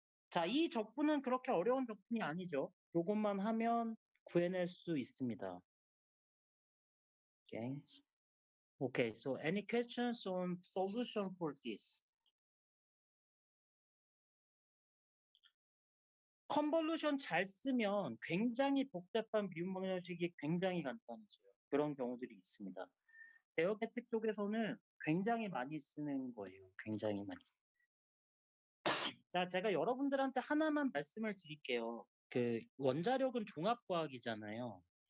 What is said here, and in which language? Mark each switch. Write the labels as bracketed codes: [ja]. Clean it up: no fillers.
[ko] 자, 이 적분은 그렇게 어려운 적분이 아니죠. 이것만 하면 구해낼 수 있습니다. [en] Okay. Okay, so any questions on solution for this? [ko] 컨볼루션 잘 쓰면 굉장히 복잡한 미분 방정식이 굉장히 간단해져요. 그런 경우들이 있습니다. 대역 혜택 쪽에서는 굉장히 많이 쓰는 거예요. 굉장히 많이. 자, 제가 여러분들한테 하나만 말씀을 드릴게요. 그 원자력은 종합과학이잖아요.